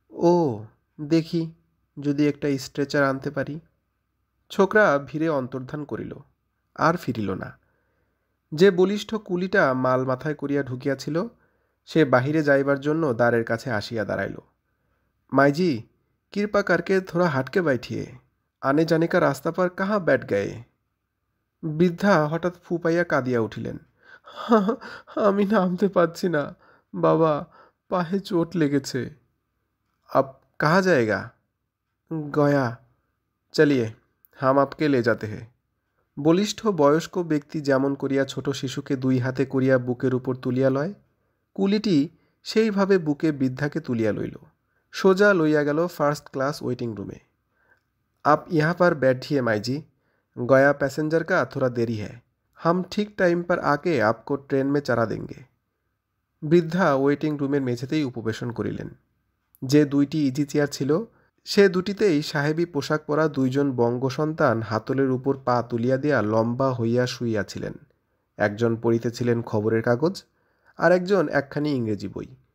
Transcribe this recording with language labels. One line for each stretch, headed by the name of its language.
Bangla: ও, দেখি যদি একটা স্ট্রেচার আনতে পারি। ছোকরা ভিড়ে অন্তর্ধান করিল, আর ফিরিল না। যে বলিষ্ঠ কুলিটা মাল মাথায় করিয়া ঢুকিয়াছিল সে বাহিরে যাইবার জন্য দ্বারের কাছে আসিয়া দাঁড়াইল।
Hindi: माईजी, कृपा करके थोड़ा हट के बैठिए, आने जाने का रास्ता पर कहाँ बैठ गए।
Bangla: বৃদ্ধা হঠাৎ ফুপাইয়া কাঁদিয়া উঠিলেন। আমি নামতে পারছি না বাবা, পায়ে চোট লেগেছে।
Hindi: আপ কাহা जाएगा? গয়া। চলিয়ে হাম আপকে লে যাতে হে।
Bangla: বলিষ্ঠ বয়স্ক ব্যক্তি যেমন করিয়া ছোট শিশুকে দুই হাতে করিয়া বুকের উপর তুলিয়া লয়, কুলিটি সেইভাবে বুকে বৃদ্ধাকে তুলিয়া লইল। সোজা লইয়া গেল ফার্স্ট ক্লাস ওয়েটিং রুমে।
Hindi: आप यहाँ पर बैठिए माई जी, गया पैसेंजर का थोड़ा देरी है, हम ठीक टाइम पर आके आपको ट्रेन में चढ़ा देंगे।
Bangla: বৃদ্ধা ওয়েটিং রুমের মেঝেতেই উপবেশন করিলেন। যে দুইটি ইজি চেয়ার ছিল সে দুটিতেই সাহেবী পোশাক পরা দুইজন বঙ্গসন্তান হাতলের উপর পা তুলিয়া দিয়া লম্বা হইয়া শুইয়াছিলেন। একজন পড়িতেছিলেন খবরের কাগজ, আর একজন একখানি ইংরেজি বই।